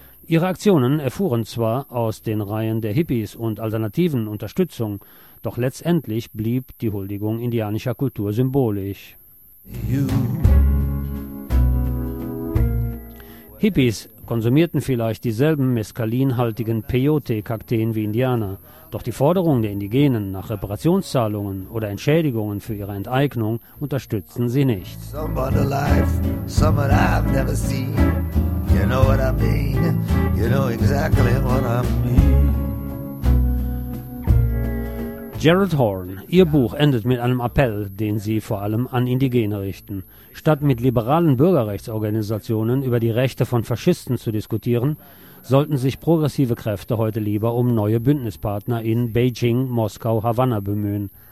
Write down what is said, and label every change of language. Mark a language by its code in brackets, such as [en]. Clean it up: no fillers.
[de] Ihre Aktionen erfuhren zwar aus den Reihen der Hippies und alternativen Unterstützung, doch letztendlich blieb die Huldigung indianischer Kultur symbolisch. You. Hippies konsumierten vielleicht dieselben meskalinhaltigen Peyote-Kakteen wie Indianer. Doch die Forderungen der Indigenen nach Reparationszahlungen oder Entschädigungen für ihre Enteignung unterstützen sie nicht. [en] Someone alive, someone I've never seen. You know what I mean, you know exactly what I mean. [de] Gerald Horn, Ihr Buch endet mit einem Appell, den Sie vor allem an Indigene richten. Statt mit liberalen Bürgerrechtsorganisationen über die Rechte von Faschisten zu diskutieren, sollten sich progressive Kräfte heute lieber um neue Bündnispartner in Beijing, Moskau, Havanna bemühen.